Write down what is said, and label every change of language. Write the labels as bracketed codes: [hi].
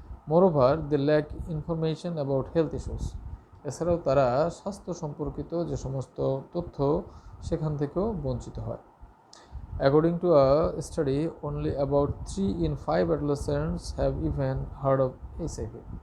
[en] Moreover, they lack information about health issues. [bn] এছাড়াও তারা স্বাস্থ্য সম্পর্কিত যে সমস্ত তথ্য, সেখান থেকেও বঞ্চিত হয়। [en] According to a study, only about 3 in 5 adolescents have even heard of HIV.